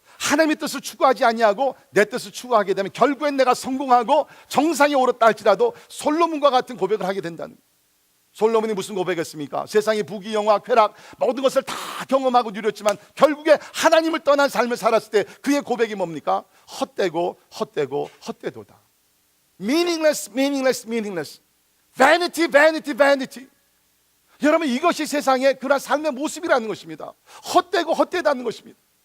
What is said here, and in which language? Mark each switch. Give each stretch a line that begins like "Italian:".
Korean: 하나님의 뜻을 추구하지 아니하고 내 뜻을 추구하게 되면 결국엔 내가 성공하고 정상에 오르다 할지라도 솔로몬과 같은 고백을 하게 된다는 거예요. 솔로몬이 무슨 고백했습니까? 세상의 부귀 영화 쾌락 모든 것을 다 경험하고 누렸지만 결국에 하나님을 떠난 삶을 살았을 때 그의 고백이 뭡니까? 헛되고 헛되고 헛되도다.
English: Meaningless, meaningless, meaningless. Vanity, vanity, vanity.
Korean: 여러분, 이것이 세상의 그런 삶의 모습이라는 것입니다. 헛되고 헛되다는 것입니다.